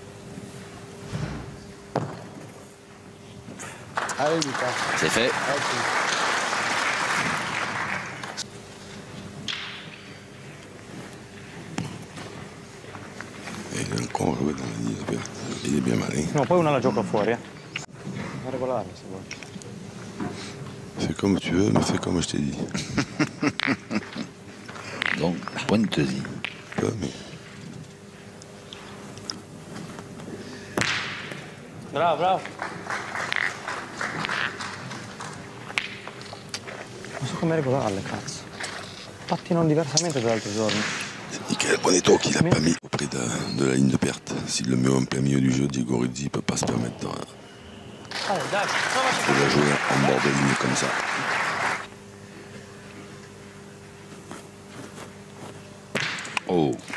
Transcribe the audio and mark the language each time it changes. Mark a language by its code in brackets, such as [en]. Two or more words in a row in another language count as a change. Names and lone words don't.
[fr] Allez, Mika. C'est fait. Et il a encore joué dans la ligne verte. Il est bien malin. [it] No, poi una la gioca fuori, Ma regolare, se vuoi. [fr] Fais comme tu veux, mais fais comme je t'ai dit. Donc, Pointesi. Mais... Bravo. [it] Non so come regolarle, cazzo. Pattinano diversamente dagli altri giorni. [fr] C'est Michael Bonetto qui l'a pas mis au près de la ligne de perte. S'il le met en plein milieu du jeu, Diego Rizzi ne peut pas se permettre de la jouer en bord de ligne comme ça. Oh.